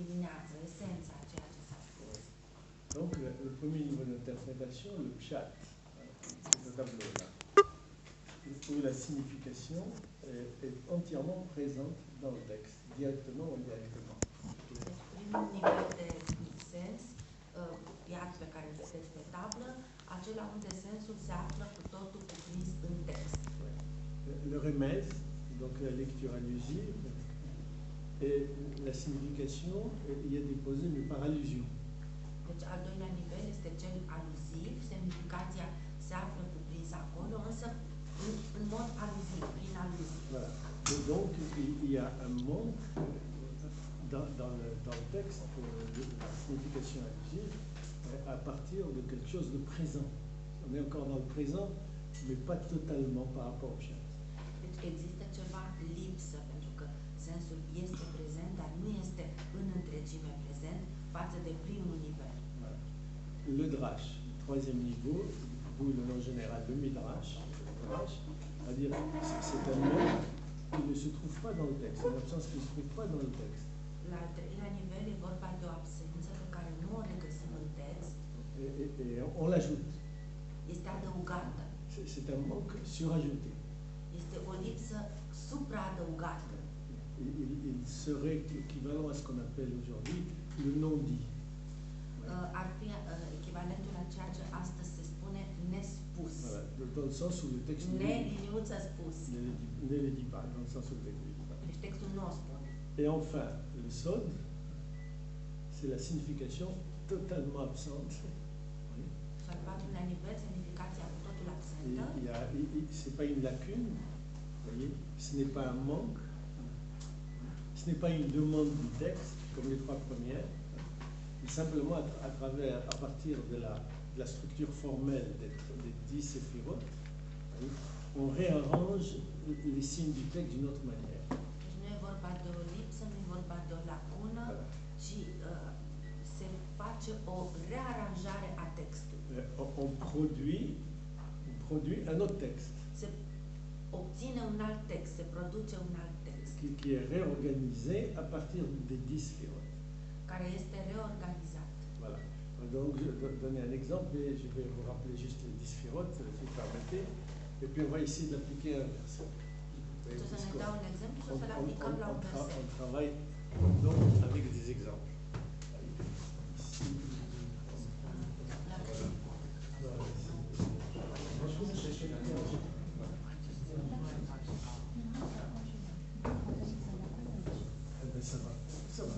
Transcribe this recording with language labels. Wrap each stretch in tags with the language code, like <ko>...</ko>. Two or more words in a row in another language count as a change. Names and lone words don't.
<ro>sublinează esența a ceea ce s-a spus.</ro> <fr>Donc, le premier niveau d'interprétation, le pshat, ce tableau-là, où la signification est entièrement présente dans le texte, directement ou indirectement.</fr> <ro>Deci, primul nivel de sens, iată pe care îl vedeți pe tablă, acela unde sensul se află cu totul cuprins în text.</ro> <fr>Le remède, donc la lecture allusive, et la signification y est déposée, mais par allusion.</fr> <ro>Deci, al doilea nivel este cel aluziv, semnificația se află cuprinsă acolo, însă în mod aluziv, prin aluzie.</ro> <fr>Voilà. Et donc, il y a un manque dans le texte de la signification allusive à partir de quelque chose de présent. On est encore dans le présent, mais pas totalement par rapport au chat.</fr> <ro>Deci există ceva lipsă, pentru că sensul este prezent, dar nu este în întregime prezent față de primul nivel.</ro> <fr>Voilà. Le drash, troisième niveau, d'où le nom général de midrash, c'est-à-dire c'est un mot qui ne se trouve pas dans le texte, une absence qui ne se trouve pas dans le texte.</fr> <ro>La al treilea nivel e vorba de o absență pe care nu o regăsim în text.</ro> <fr>Et on l'ajoute.</fr> <ro>Este adăugată.</ro> <fr>C'est un manque surajouté.</fr> <ro>Este o lipsă supraadăugată.</ro> <fr>Il serait équivalent à ce qu'on appelle aujourd'hui le non-dit.</fr> <ro>Ar fi echivalentul a ceea ce astăzi se spune nespus.</ro> <fr>Voilà, dans le sens où le texte</fr> <ro>Neliniuță spus.</ro> <fr>ne le dit pas, dans le sens où le texte ne le dit pas.</fr> <ro>Deci textul nu o spune.</ro> <fr>Et enfin, le sod, c'est la signification totalement absente. Oui.</fr> <ro>Și al patrulea nivel, semnificația cu totul absentă.</ro> <fr>C'est pas une lacune, voyez, ce n'est pas un manque, ce n'est pas une demande du texte, comme les trois premières, mais simplement à partir de la structure formelle des 10 séphirotes, on réarrange les signes du texte d'une autre manière.</fr> <ro>Deci nu e vorba de o lipsă, nu e vorba de o lacună, ci se face o rearanjare a textului.</ro> <fr>On produit un autre texte.</fr> <ro>Se obține un alt text, se produce un alt text.</ro> <fr>Qui est réorganisé à partir des 10 séphirotes.</fr> <ro>Care este reorganizat.</ro> <fr>Voilà. Donc, je vais donner un exemple, mais je vais vous rappeler juste les 10 séphirotes, si vous permettez. Et puis, on va essayer d'appliquer un verset.</fr> <ro>Să ne dau un exemplu și o să-l aplicăm la un verset.</ro> <fr>On travaille donc avec des exemples. Ça va, ça va.</fr>